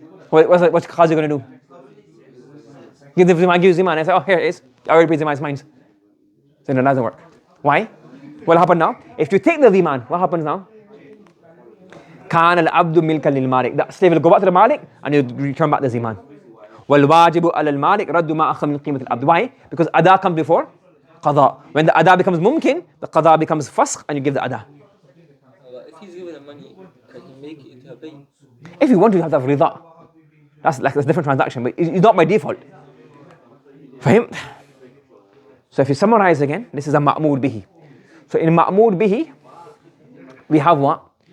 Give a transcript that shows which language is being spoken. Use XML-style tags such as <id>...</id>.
<en>What's Qazi going to do? Give the Ziman, give Ziman. I say, oh, here it is. I already paid Ziman's mine. So no, it doesn't work. Why? What happened now? If you take the Ziman, what happens now?</en> <ar>كان العبد ملكا للمالك.</ar> <en>The slave will go back to the Malik and he'll return back the Ziman.</en> <ar>والواجب على المالك رد ما أخذ من قيمة العبد.</ar> <en>Why? Because Adha comes before Qadha. When the Adha becomes mumkin, the Qadha becomes fasq and you give the Adha. If he's given the money, can he make it into a pay? If you want to, you have to have rida. That's a different transaction, but it's not by default. For him. So if you summarize again, this is a ma'mur bihi. So in ma'mur bihi, we have what?</en>